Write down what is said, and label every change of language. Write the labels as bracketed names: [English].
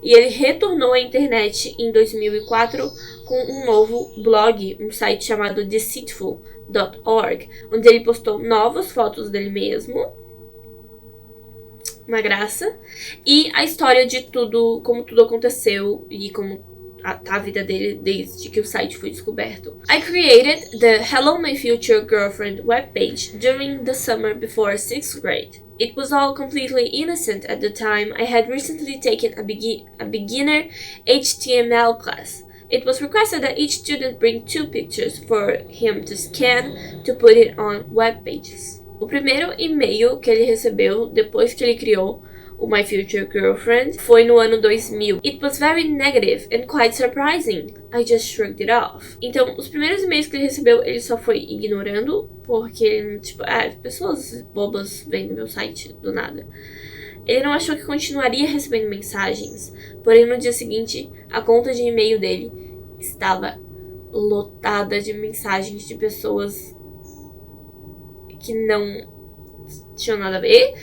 [Portuguese] E ele retornou à internet em 2004 com um novo blog, um site chamado Deceitful.org, onde ele postou novas fotos dele mesmo. Uma graça. E a história de tudo, como tudo aconteceu e como a vida dele desde que o site foi descoberto. [English] I created the Hello My Future Girlfriend webpage during the summer before 6th grade. It was all completely innocent at the time. I had recently taken a beginner HTML class. It was requested that each student bring 2 pictures for him to scan to put it on web pages. [Portuguese] O primeiro e-mail que ele recebeu depois que ele criou o My Future Girlfriend foi no ano 2000. [English] It was very negative and quite surprising. I just shrugged it off. [Portuguese] Então, os primeiros e-mails que ele recebeu, ele só foi ignorando, porque, tipo, pessoas bobas vêm no meu site do nada. Ele não achou que continuaria recebendo mensagens, porém no dia seguinte, a conta de e-mail dele estava lotada de mensagens de pessoas que não tinham nada a ver.